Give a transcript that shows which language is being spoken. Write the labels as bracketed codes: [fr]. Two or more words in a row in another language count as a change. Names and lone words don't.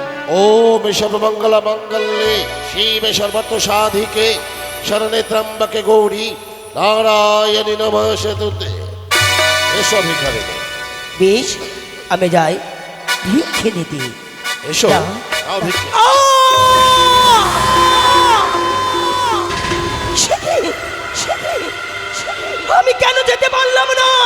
[sa] ओम सर्वमंगल मंगल्ये शिवे सर्वतो साधिके शरणे त्र्यंबके गौरी नारायणी नमस्तुते। [bn] এসো ভিখারি। বেশ, আমি যাই ভিক্ষে নিতে। এসো যাও। নাও ভিক্ষে। আমি কেন যেতে পারলাম না?